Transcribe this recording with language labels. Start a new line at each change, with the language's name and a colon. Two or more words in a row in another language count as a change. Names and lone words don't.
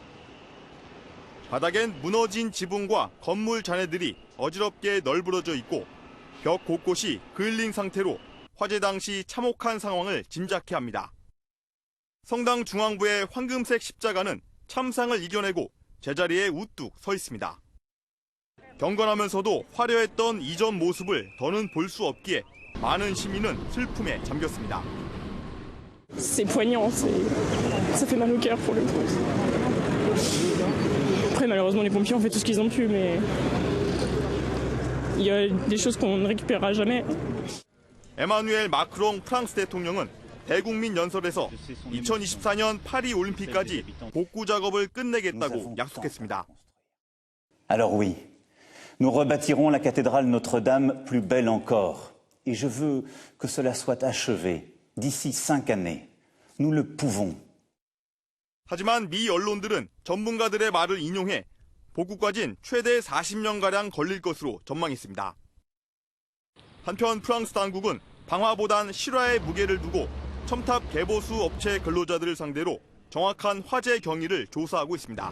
Korean: 바닥엔 무너진 지붕과 건물 잔해들이 어지럽게 널브러져 있고 벽 곳곳이 그을린 상태로 화재 당시 참혹한 상황을 짐작케 합니다. 성당 중앙부의 황금색 십자가는 참상을 이겨내고 제자리에 우뚝 서 있습니다. 경건하면서도 화려했던 이전 모습을 더는 볼 수 없기에 많은 시민은 슬픔에 잠겼습니다.
French: C'est poignant, ça fait mal au cœur pour le coup. Après, malheureusement, les pompiers ont fait tout ce qu'ils ont pu, mais il y a des choses qu'on ne récupérera jamais.
Korean: 에마누엘 마크롱 프랑스 대통령은 대국민 연설에서 2024년 파리 올림픽까지 복구 작업을 끝내겠다고 약속했습니다.
French: Alors oui, nous rebâtirons la cathédrale Notre-Dame plus belle encore. Et je veux que cela soit achevé d'ici 5 années. Nous le pouvons.
Korean: 하지만 미 언론들은 전문가들의 말을 인용해 복구까지는 최대 40년가량 걸릴 것으로 전망했습니다. 한편 프랑스 당국은 방화보단 실화의 무게를 두고 첨탑 개보수 업체 근로자들을 상대로 정확한 화재 경위를 조사하고 있습니다.